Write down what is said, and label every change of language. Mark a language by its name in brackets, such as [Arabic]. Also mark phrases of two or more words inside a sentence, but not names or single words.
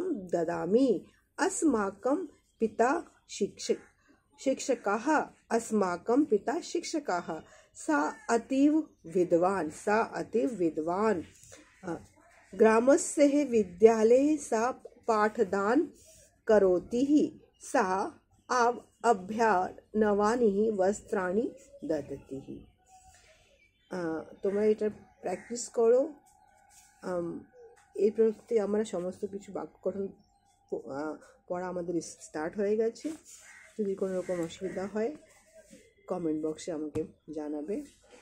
[Sanskrit] ददामि, अस्माकं पिता शिक्षकः, अस्माकं पिता शिक्षकः, सा अतीव विद्वान्, ग्रामस्य विद्यालये सा पाठदान करोति, सा अभ्यानवानि वस्त्राणि ददति। [Bangla] তোমরা এটা প্র্যাকটিস করো। এই প্রতি আমরা সমস্ত কিছু বাক্য গঠন পড়া আমাদের স্টার্ট হয়ে গেছে। যদি কোনো রকম অসুবিধা হয় কমেন্ট বক্সে আমাকে জানাবে।